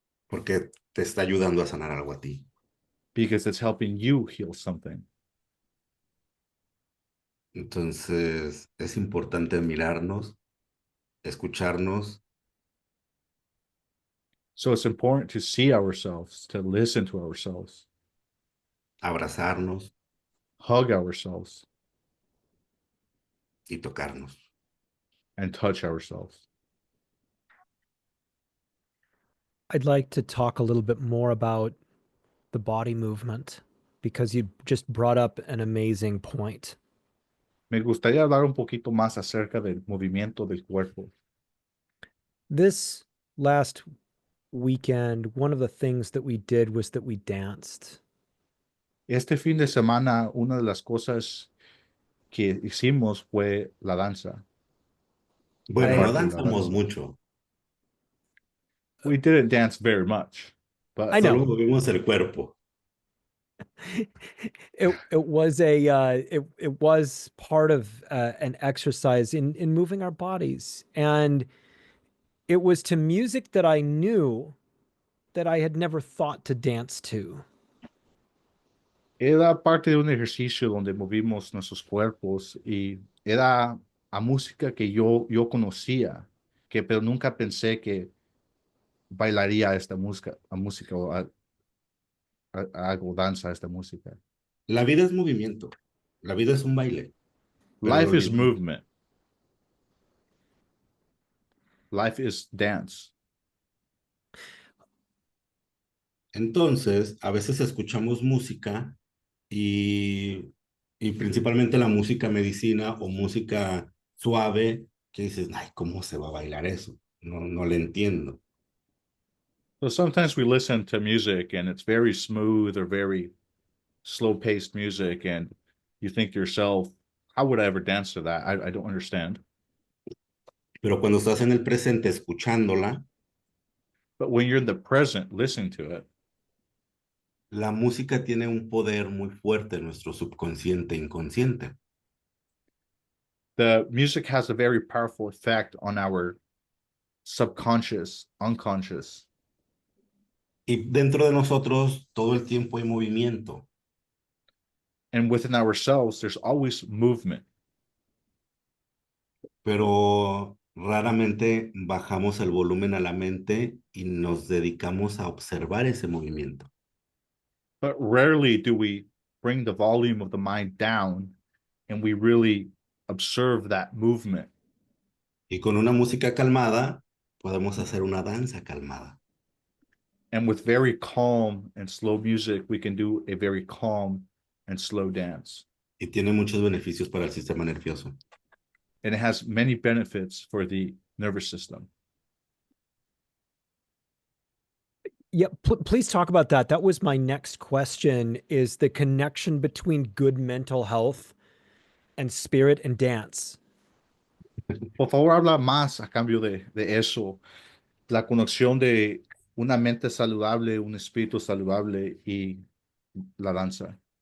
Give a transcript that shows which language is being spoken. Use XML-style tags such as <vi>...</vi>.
<es>Porque te está ayudando a sanar algo a ti.</es> <en>because it's helping you heal something.</en> <es>Entonces, es importante mirarnos, escucharnos,</es> <en>So it's important to see ourselves, to listen to ourselves,</en> <es>abrazarnos</es> <en>hug ourselves,</en> <es>y tocarnos.</es> <en>and touch ourselves. I'd like to talk a little bit more about the body movement because you just brought up an amazing point.</en> <es>Me gustaría hablar un poquito más acerca del movimiento del cuerpo.</es> <en>This last weekend, one of the things that we did was that we danced.</en> <es>Este fin de semana, una de las cosas que hicimos fue la danza. Bueno, no Parte de la danzamos danza. mucho,</es> <en>We didn't dance very much, but I know.</en> <es>solo movimos el cuerpo.</es> <en>It was a it was part of an exercise in moving our bodies, and it was to music that I knew that I had never thought to dance to.</en> <es>era parte de un ejercicio donde movimos nuestros cuerpos y era a música que yo conocía, que pero nunca pensé que bailaría esta música, a música o hago danza a esta música. La vida es movimiento, la vida es un baile. Pero</es> <en>Life</en> <es>lo</es> <en>is</en> <es>olvidamos.</es> <en>movement. Life is dance.</en> <es>Entonces, a veces escuchamos música y principalmente la música medicina o música suave, que dices, ay, ¿cómo se va a bailar eso? No, no le entiendo.</es> <en>So sometimes we listen to music and it's very smooth or very slow-paced music, and you think to yourself, how would I ever dance to that? I don't understand.</en> <es>Pero cuando estás en el presente escuchándola,</es> <en>But when you're in the present listening to it,</en> <es>la música tiene un poder muy fuerte en nuestro subconsciente e inconsciente.</es> <en>the music has a very powerful effect on our subconscious, unconscious.</en> <es>Y dentro de nosotros todo el tiempo hay movimiento.</es> <en>And within ourselves, there's always movement.</en> <es>Pero raramente bajamos el volumen a la mente y nos dedicamos a observar ese movimiento.</es> <en>But rarely do we bring the volume of the mind down and we really observe that movement.</en> <es>Y con una música calmada podemos hacer una danza calmada.</es> <en>And with very calm and slow music, we can do a very calm and slow dance.</en> <es>Y tiene muchos beneficios para el sistema nervioso.</es> <en>And it has many benefits for the nervous system. Yeah, please talk about that. That was my next question, is the connection between good mental health and spirit and dance.</en> <es>Por favor, habla más a cambio de eso, la conexión de una mente saludable, un espíritu saludable y la danza.</es>